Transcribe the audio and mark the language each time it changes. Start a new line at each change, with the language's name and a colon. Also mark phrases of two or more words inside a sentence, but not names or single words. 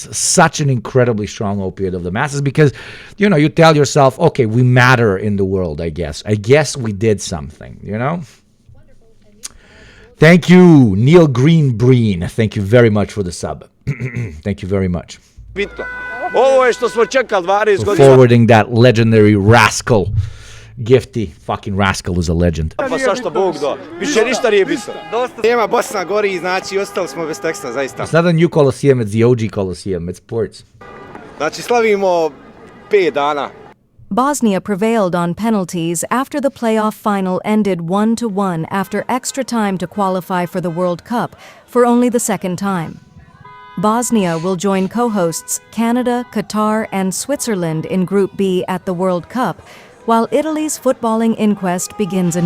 English: Such an incredibly strong opiate of the masses because, you know, you tell yourself, okay, we matter in the world, I guess. I guess we did something, you know? Thank you, Neil Green. Thank you very much for the sub. Thank you very much.
Bosnian: Ovo je što smo čekali 12 godina.
English: Forwarding that legendary rascal Gifty fucking rascal is a legend.
Bosnian: Pa zašto Bog da? Više ništa nije bitno. Tema Bosna gori, znači ostali smo bez teksta, zaista.
English: It's not a new Colosseum, it's the OG Colosseum. It's sports.
Bosnian: Znači slavimo 5 dana.
English: Bosnia prevailed on penalties after the playoff final ended 1-1 after extra time to qualify for the World Cup for only the second time. Bosnia will join co-hosts Canada, Qatar, and Switzerland in Group B at the World Cup, while Italy's footballing inquest begins anew.